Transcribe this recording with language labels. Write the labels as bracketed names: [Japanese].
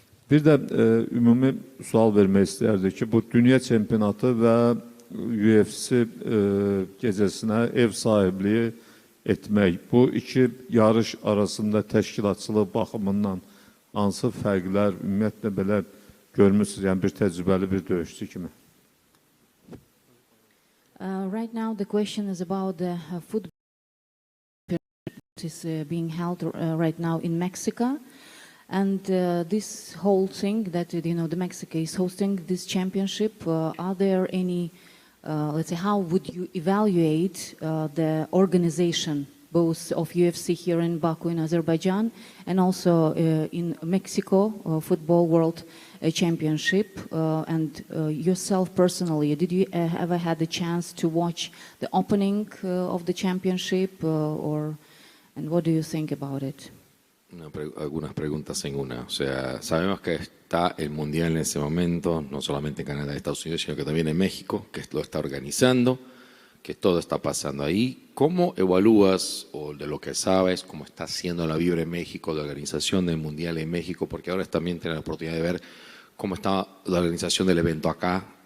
[Azerbaijani] Bir də ümumi sual vermək istəyərdik ki, bu dünya çempionatı və UFC gecəsinə ev sahibliyi etmək, bu iki yarış arasında təşkilatçılıq baxımından hansı fərqlər ümumiyyətlə belə görmürsünüz, yəni bir təcrübəli bir döyüşçü kimi? [English] Right now the question is about the football that is being held right now in Mexico. And this whole thing that, the Mexico is hosting this championship, are there any, let's say, how would you evaluate the organization, both of UFC here in Baku in Azerbaijan and also in Mexico, Football World Championship, and yourself personally, did you ever had the chance to watch the opening of the championship, and what do you think about it? [Spanish] Algunas preguntas en una. O sea, sabemos que está el Mundial en ese momento, no solamente en Canadá y Estados Unidos, sino que también en México, que lo está organizando, que todo está pasando ahí. ¿Cómo evalúas, o de lo que sabes, cómo está haciendo la Vibra en México, la organización del Mundial en México? Porque ahora también tienes la oportunidad de ver cómo está la organización del evento acá,